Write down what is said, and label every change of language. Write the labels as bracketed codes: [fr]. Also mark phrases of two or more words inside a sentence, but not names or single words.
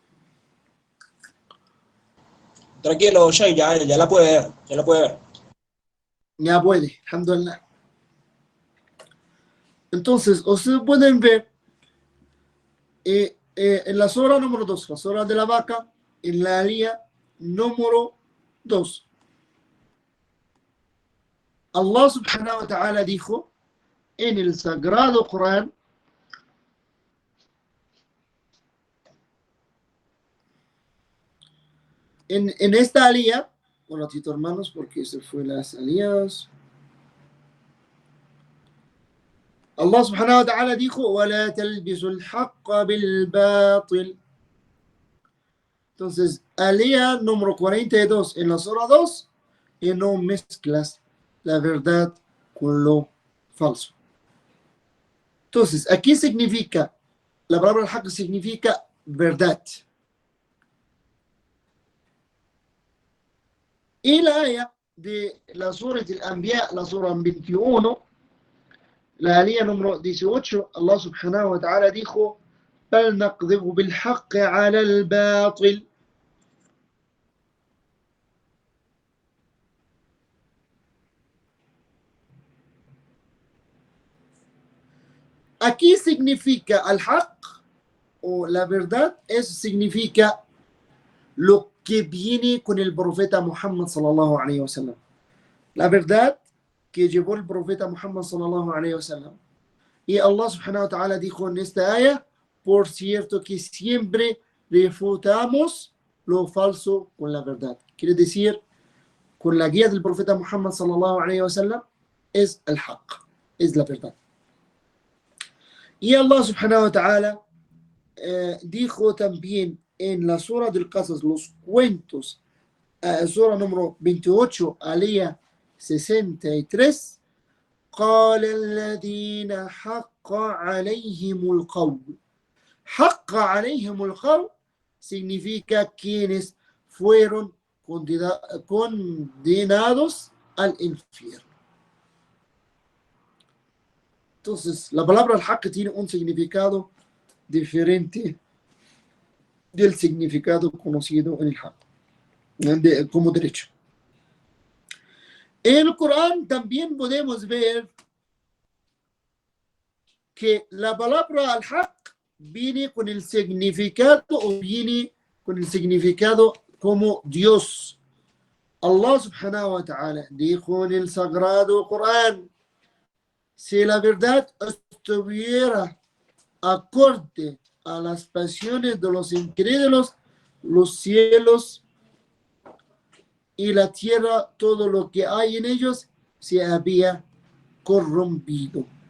[es] Tranquilo, Shay, ya la puede ver, ya la puede ver. Ya puede, alhamdulillah. Entonces, ustedes pueden ver en la sura número 2, la sura de la vaca, en la alía número 2. [ar] الله سبحانه وتعالى [es] dijo en el Sagrado Corán, en esta alía, un ratito hermanos, porque se fue las alías. [ar] الله سبحانه وتعالى dijo, وَلَا تَلْبِسُوا الْحَقَّ بِالْبَاطِلِ. [es] Entonces, alía número 42 en la sura 2, y no mezclas la verdad con lo falso. Entonces, aquí significa, la palabra al-haq significa verdad. Y la aya de la sura del Anbiya, la sura 21, la aya número 18, [ar] الله سبحانه وتعالى dijo: بل نقذف بالحق على الباطل. [es] Aquí significa al-haq o la verdad, eso significa lo que viene con el profeta Muhammad [ar] صلى الله عليه وسلم. [es] La verdad que llevó el profeta Muhammad [ar] صلى الله عليه وسلم. [es] Y [ar] الله سبحانه وتعالى [es] dijo en esta aya: por cierto que siempre refutamos lo falso con la verdad. Quiere decir, con la guía del profeta Muhammad [ar] صلى الله عليه وسلم [es] es el haq, es la verdad. Y [ar] الله سبحانه وتعالى [es] dijo también en la sura del Qasas, los cuentos, sura número 28, alía 63, [ar] قال الذين حق عليهم القول. حق عليهم القول [es] significa quienes fueron condenados al infierno. Entonces, la palabra al-haq tiene un significado diferente del significado conocido en el haq, como derecho. En el Corán también podemos ver que la palabra al-haq viene con el significado o viene con el significado como Dios. [ar] الله سبحانه وتعالى [es] dijo en el sagrado Corán: si la verdad estuviera acorde a las pasiones de los incrédulos, los cielos y la tierra, todo lo que hay en ellos, se había corrompido.